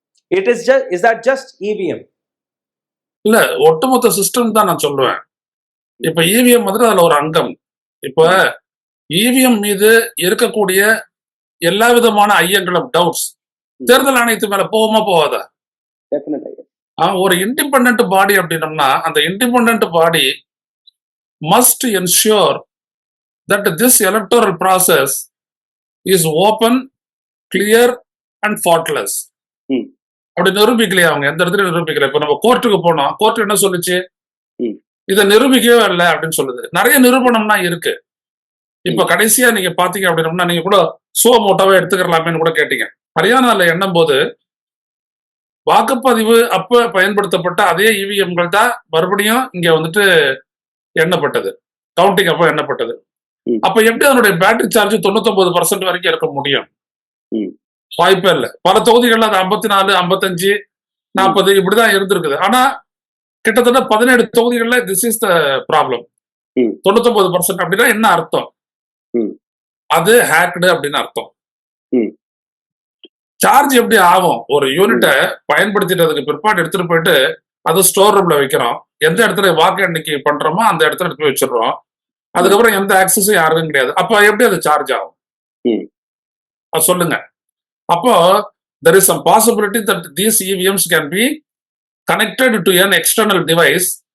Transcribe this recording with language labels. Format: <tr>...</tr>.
<en>Is that just EVM?</en> <ta>இல்ல, ஒட்டுமொத்த system தான் நான் சொல்லுவேன். இப்ப இவிஎம் வந்து அதுல ஒரு அங்கம். இப்ப இவிஎம் மீது இருக்கக்கூடிய எல்லா விதமான ஐயங்களும், டவுட்ஸ் தேர்தல் ஆணையத்து மேல போகுமா போகாதா? ஒரு இண்டிபெண்டன்ட் பாடி அப்படின்னம்னா அந்த independent body</ta> <en>must ensure that this electoral process is open, clear and faultless.</en> <ta>அப்படி நிரூபிக்கலையா? அவங்க எந்த இடத்துல நிரூபிக்கல. இப்ப நம்ம கோர்ட்டுக்கு போனோம், கோர்ட் என்ன சொல்லுச்சு? இதை நிரூபிக்கவே இல்லை அப்படின்னு சொல்லுது. நிறைய நிரூபணம்னா இருக்கு. இப்ப கடைசியா நீங்க பாத்தீங்க அப்படின்னா, நீங்க கூட மோட்டோவை எடுத்துக்கலாமேன்னு கூட கேட்டீங்க. ஹரியானால எண்ணும் போது வாக்குப்பதிவு அப்ப பயன்படுத்தப்பட்ட அதே இவிஎம்கள் தான் மறுபடியும் இங்க வந்துட்டு எண்ணப்பட்டது, கவுண்டிங் அப்ப எண்ணப்பட்டது. அப்ப எப்படி அதனுடைய பேட்டரி சார்ஜ் 99% வரைக்கும் இருக்க முடியும்? வாய்ப்பே இல்லை. பல தொகுதிகள்ல அது 54, 55, 40 இப்படிதான் இருந்திருக்குது. ஆனா கிட்டத்தட்ட 17 தொகுதிகள்ல</ta> <en>This is the problem.</en> <ta>99% அப்படின்னா என்ன அர்த்தம்? அது ஹேக்டு அப்படின்னு அர்த்தம். சார்ஜ் எப்படி ஆகும்? ஒரு யூனிட்டை பயன்படுத்திட்டதுக்கு பிற்பாடு எடுத்துட்டு போயிட்டு அது ஸ்டோர் ரூம்ல வைக்கிறோம். எந்த இடத்துல வாக்கு எண்ணிக்கை பண்றோமோ அந்த இடத்துல எடுத்து போய் வச்சிடறோம். அதுக்கப்புறம் எந்த ஆக்சஸும் யாருக்கும் கிடையாது. அப்ப எப்படி அது சார்ஜ் ஆகும்? அது சொல்லுங்க.</ta> <en>அப்போ there is some possibility that these EVMs can be connected to an external device.</en>